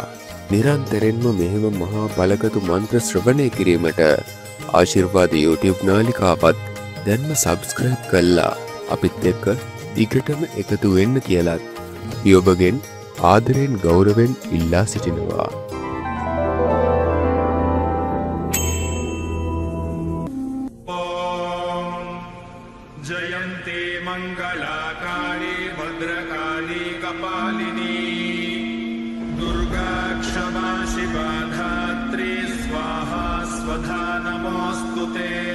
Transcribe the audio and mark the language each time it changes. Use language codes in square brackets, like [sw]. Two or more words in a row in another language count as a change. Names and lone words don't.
[si] නිරන්තරයෙන්ම මෙහෙම මහා බලගතු මන්ත්‍ර ශ්‍රවණය කිරීමට ආශිර්වාද YouTube නාලිකාවත් දැන්ම සබ්ස්ක්‍රයිබ් කළා අපිත් එක්ක දිගටම එකතු වෙන්න කියලත් අපි ඔබගෙන් ආදරයෙන් ගෞරවයෙන් ඉල්ලා සිටිනවා. [sa] जयन्ते मङ्गलाकाली भद्रकाली कपालिनी दुर्गा क्षमा शिवा धात्री स्वाहा स्वधा नमोऽस्तुते